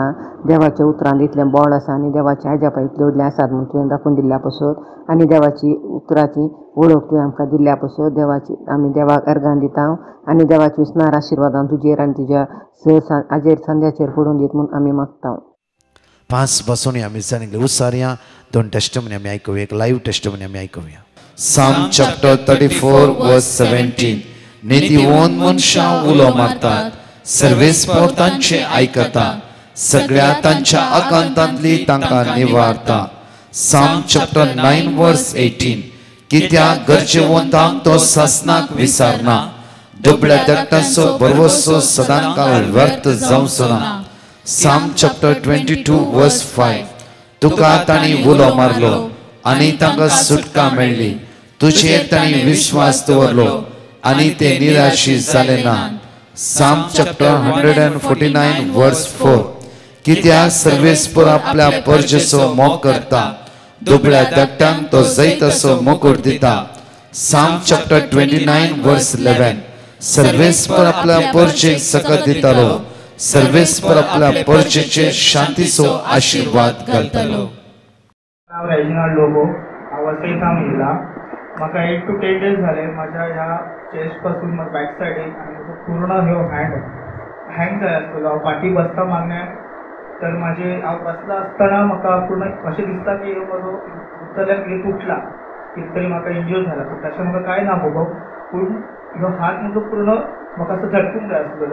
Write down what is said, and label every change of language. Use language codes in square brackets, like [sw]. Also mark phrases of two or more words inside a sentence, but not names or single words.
[kok] देवाच्या उतरांत इतलें बळ आसा आनी देवाच्या आजापा इतले व्हडले आसात म्हूण तुवें दाखोवन दिल्ल्या पासत आनी देवाची उतराची वळख तुवें आमकां दिल्ल्या पासत देवाची आमी देवाक अर्गां दिता आनी देवाची विस्नार आशिर्वादान तुजेर आनी तुज्या आजेर संध्याचेर पडून दीत म्हूण आमी मागता. [mr] 5 बसून आम्ही सांगितले उसारिया 2 टेस्टमनी आम्ही ऐकूया, एक [en] live testimony [mr] आम्ही ऐकूया. [en] Psalm chapter 34 verse 17. [kok] नीतिवंत मनशां उलो मारतात, सर्वेस्पर तांचे आयकता, सगळ्या तांच्या आकांतांतली तांकां निवारता. [en] Psalm chapter 9 verse 18. [kok] कित्याक गरजेवंतांक तो सासनाक विसारना, दुबळ्या दट्टाचो भरवसो सदांकाळ व्यर्थ जावचो ना. [en] Psalm chapter 22 verse 5. [kok] तुका ताणी उलो मारलो आनी तांकां सुटका मेळ्ळी, तुजेर ताणी विश्वास दवरलो आनी ते निराशी जाले ना. [en] Psalm chapter 149 verse 4. [kok] कित्याक सर्वेस्पर आपल्या परजेचो मोग करता, दुबळ्या दट्टांक तो जैतसो मुकुट दिता, [en] Psalm chapter 29 verse 11. [kok] सर्वेस पर आपल्या पोरचे सकत दितालो, सर्वेस पर आपल्या पोरचेचे शांतीचो आशीर्वाद घालतालो. नाव रेजिनाल्ड लोबो, हांव वसईतां येयला. म्हाका [en] 8 to 10 days [kok] झाले माझ्या ह्या चेस्ट पासून बॅक सायडीक आनी म्हजो पूर्ण ह्यो हँग जाय आसतलो. हांव फाटीं बसता मागण्याक तर हांव बसला आसतना म्हाका पूर्ण अशें दिसता की म्हजो उतरल्यार कितें तुटला, कितें तरी म्हाका इंज्यूर जाला. पूण तशें म्हाका कांय ना बाबा. पूण ह्यो हात म्हजो पूर्ण म्हाका असो झटकूंक जाय आसलो.